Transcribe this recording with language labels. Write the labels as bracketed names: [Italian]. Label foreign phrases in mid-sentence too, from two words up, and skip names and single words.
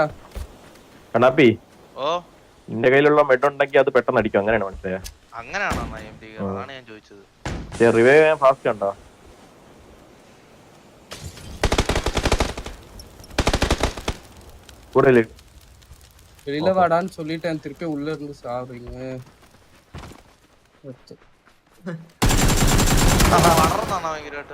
[Malayalam] കണ്ണാപ്പി. ഓ നിന്റെ കയ്യിലുള്ള മെഡ് ഉണ്ടെങ്കിൽ അത് പെട്ടെന്ന് അടിക്കും, അങ്ങനെയാണ് മനസ്സിലായോ? അങ്ങനെയാണോ അതാണ് ഞാൻ ചോദിച്ചത്. റിവൈവ് ചെയ്യാൻ ഫാസ്റ്റ് ഉണ്ടോ? കൂടുതൽ [Tamil] வெளியில வாடான்னு சொல்லிட்டேன், திருப்பி உள்ள இருந்து சாவுறீங்க. [Malayalam] വളർന്നാണോ ഭയങ്കരമായിട്ട്?